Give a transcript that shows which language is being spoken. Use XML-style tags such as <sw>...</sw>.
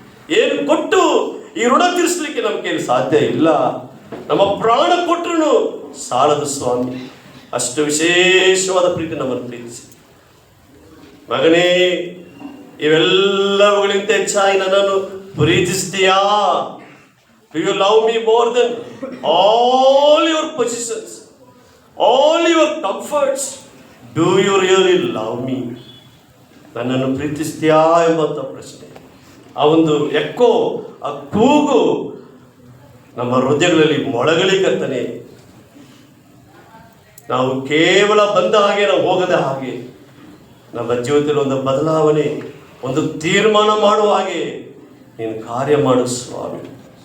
<kn>ಏನು ಕೊಟ್ಟು ಈ ಋಣ ತೀರಿಸಲಿಕ್ಕೆ ನಮ್ಮ ಕೈಯಲ್ಲಿ ಸಾಧ್ಯ ಇಲ್ಲ. ನಮ್ಮ ಪ್ರಾಣ ಕೊಟ್ಟರು ಸಾಲದು ಸ್ವಾಮಿ. ಅಷ್ಟು ವಿಶೇಷವಾದ ಪ್ರೀತಿ ನಮ್ಮನ್ನು ಪ್ರೀತಿಸಿ. ಮಗನೇ, ಇವೆಲ್ಲವುಗಳಿಂದ ಹೆಚ್ಚಾಗಿ ನನ್ನನ್ನು ಪ್ರೀತಿಸ್ತೀಯಾ?</kn> <en>Do you love me more than all your possessions, all your comforts? Do you really love me?</en> <kn>ನನ್ನನ್ನು ಪ್ರೀತಿಸ್ತೀಯಾ ಎಂಬಂಥ ಪ್ರಶ್ನೆ, ಆ ಒಂದು ಎಕ್ಕೋ, ಆ ಕೂಗು ನಮ್ಮ ಹೃದಯಗಳಲ್ಲಿ ಮೊಳಗಲಿ ಕರ್ತನೆ. ನಾವು ಕೇವಲ ಬಂದ ಹಾಗೆ ನಾವು ಹೋಗದ ಹಾಗೆ, ನಮ್ಮ ಜೀವಿತದಲ್ಲಿ ಒಂದು ಬದಲಾವಣೆ, ಒಂದು ತೀರ್ಮಾನ ಮಾಡುವ ಹಾಗೆ ನೀನು ಕಾರ್ಯ ಮಾಡು ಸ್ವಾಮಿ.</kn>